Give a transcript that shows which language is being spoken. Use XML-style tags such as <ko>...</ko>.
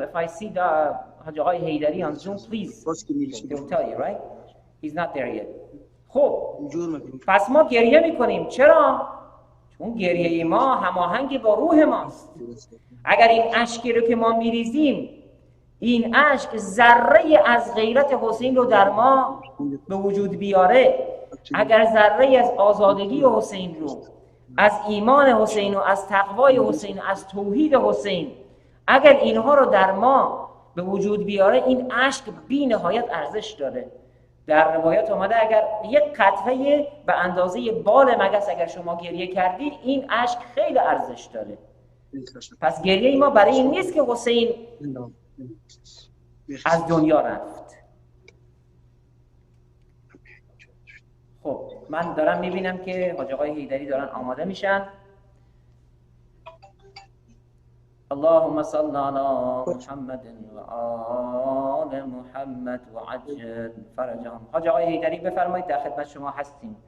<en>If I see the Haji Aghay Haydari on Zoom, please, he'll tell you, right? He's not there yet.</en> <fa>خب پس ما گریه میکنیم. چرا؟ چون گریه ما هماهنگ با روح ماست. اگر این اشکی رو که ما میریزیم، این اشک ذره از غیرت حسین رو در ما به وجود بیاره، اگر ذره از آزادگی حسین رو، از ایمان حسین و از تقوای حسین، از توحید حسین، اگر اینها رو در ما به وجود بیاره، این اشک بی نهایت ارزش داره. در روایات اومده اگر یک قطره به اندازه بال مگس اگر شما گریه کردید این اشک خیلی ارزش داره. پس گریه ما برای این نیست که حسین از دنیا رفت. خب من دارم میبینم که حاج آقای حیدری دارن آماده میشن.</fa> <ar>اللهم صل على محمد و آل محمد و عجل فرجهم.</ar> <fa>حاج آقای حیدری بفرمایید، در خدمت شما هستیم.</fa>